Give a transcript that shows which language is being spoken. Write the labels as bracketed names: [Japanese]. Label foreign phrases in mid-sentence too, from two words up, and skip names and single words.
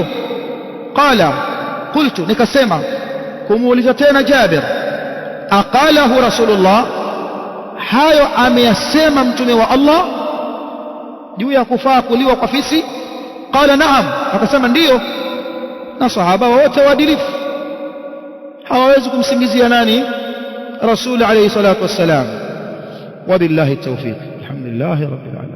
[Arabic] قال قلت, [Swahili] nikasema kumuuliza tena Jabir, [Arabic] أقاله رسول الله, [Swahili] hayo ameyasema mtume wa Allah juu ya kufaa kuliwa kwa fisi? [Arabic] قال نعم, [Swahili] akasema ndiyo. Na sahaba wote waadilifu, hawawezi kumsingizia nani? [Arabic] رسول عليه الصلاة والسلام. وبالله التوفيق. الحمد لله رب العالمين.